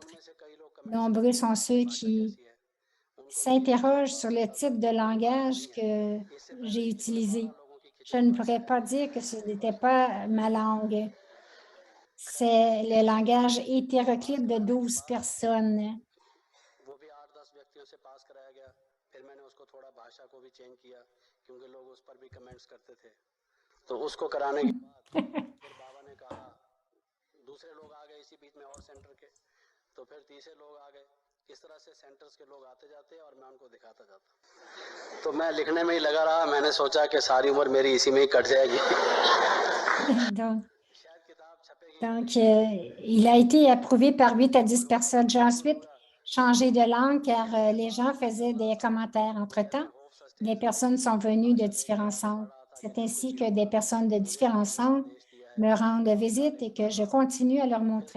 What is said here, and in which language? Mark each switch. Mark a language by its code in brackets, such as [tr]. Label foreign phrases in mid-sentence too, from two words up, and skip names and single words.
[fr] Nombreux sont ceux qui s'interrogent sur le type de langage que j'ai utilisé. Je ne pourrais pas dire que ce n'était pas ma langue. C'est le langage hétéroclite de 12 personnes. [hi] वो भी 8-10 व्यक्तियों से पास कराया गया। फिर मैंने उसको थोड़ा भाषा को भी चेंज किया क्योंकि लोग उस पर भी कमेंट्स करते थे। तो उसको कराने के बाद फिर बाबा ने कहा दूसरे लोग आ गए इसी बीच में और सेंटर के, तो फिर तीसरे लोग आ गए। इस तरह से सेंटर्स के लोग आते जाते और मैं उनको दिखाता जाता। तो मैं लिखने में ही लगा रहा। मैंने सोचा कि सारी उम्र मेरी इसी में ही कट जाएगी। [fr] Donc, [hi] शायद किताब छपेगी [fr] donc, il a été approuvé par 8 à 10 personnes. J'ai ensuite changé de langue car les gens faisaient des commentaires. Entre-temps, des personnes sont venues de différents centres. C'est ainsi que des personnes de différents centres me rendent visite et que je continue à leur montrer.